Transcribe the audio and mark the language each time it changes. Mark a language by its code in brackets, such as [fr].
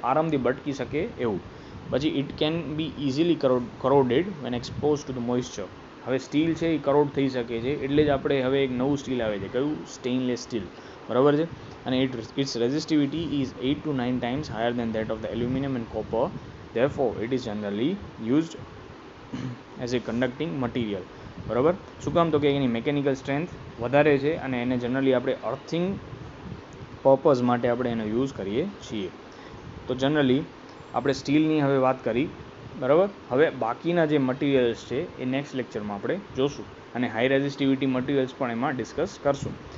[gu] આરામથી બટકી શકે એવું. પછી [en] It can be easily corroded when expose to the moisture. [gu] હવે સ્ટીલ છે એ કરોડ થઈ શકે છે, એટલે જ આપણે હવે એક નવું સ્ટીલ આવે છે. કયું? સ્ટેઇનલેસ સ્ટીલ, બરાબર છે. અને [en] Its resistivity is 8 to 9 times higher than that of the aluminium and copper. Therefore, it is generally used as a conducting material, [gu] બરાબર. શું કામ? તો કે એની મેકેનિકલ સ્ટ્રેન્થ વધારે છે અને એને જનરલી આપણે અર્થિંગ પર્પઝ માટે આપણે એનો યુઝ કરીએ છીએ. તો જનરલી આપણે સ્ટીલની હવે વાત કરી, બરાબર. હવે બાકીના જે મટીરિયલ્સ છે એ નેક્સ્ટ લેક્ચરમાં આપણે જોશું અને હાઈ રેઝિસ્ટિવિટી મટીરિયલ્સ પણ એમાં ડિસ્કસ કરશું.